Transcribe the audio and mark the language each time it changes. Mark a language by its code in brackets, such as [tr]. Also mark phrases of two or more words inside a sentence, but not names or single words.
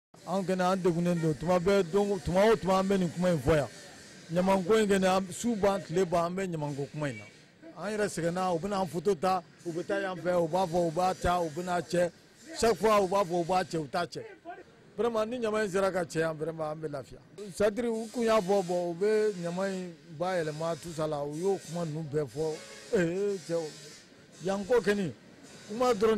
[bm] an kɛnɛ an degunnen don tuma o tuma an bɛ nin kuma in fɔ yan ɲamanko in kɛnɛ su ban tile ban an bɛ ɲamanko kuma in na an yɛrɛ sɛgɛnna u bɛna an foto ta u bɛ taa yan fɛ u b'a fɔ u b'a ta u bɛna cɛ [fr] chaque fois [bm] u b'a fɔ u b'a cɛ u t'a cɛ vraiment ni ɲama in sera ka cɛ yan vraiment an bɛ lafiya [fr] c'est à dire [bm] u kun y'a fɔ bon u bɛ ɲama in bayɛlɛma [fr] tout ça [bm] la u y'o kuma ninnu bɛɛ fɔ cɛw yan ko kɔni kuma dɔrɔn